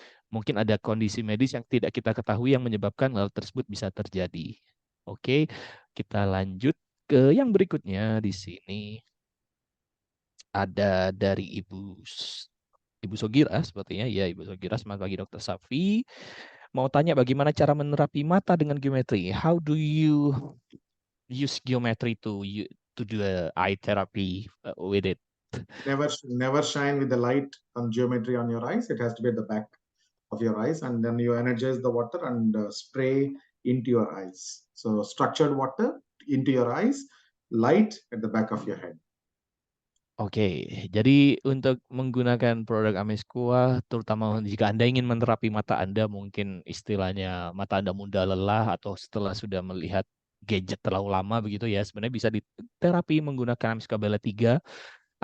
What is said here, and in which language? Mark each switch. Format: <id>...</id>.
<id>Mungkin ada kondisi medis yang tidak kita ketahui yang menyebabkan hal tersebut bisa terjadi. Oke, kita lanjut ke yang berikutnya. Di sini ada dari Ibu Sogira sepertinya. Ya, Ibu Sogira, selamat pagi Dr. Safi. Mau tanya bagaimana cara menerapi mata dengan geometri?</id> <en>How do you use geometry to do eye therapy with it? Never shine with the light on geometry on your eyes. It has to be at the back of your eyes, and then you energize the water and spray into your eyes. So structured water into your eyes, light at the back of your head.</en> <id>Oke, jadi untuk menggunakan produk Amiskwa, terutama jika Anda ingin menerapi mata Anda, mungkin istilahnya mata Anda mudah lelah atau setelah sudah melihat gadget terlalu lama begitu ya, sebenarnya bisa diterapi menggunakan Amiskwa BioLight 3.</id>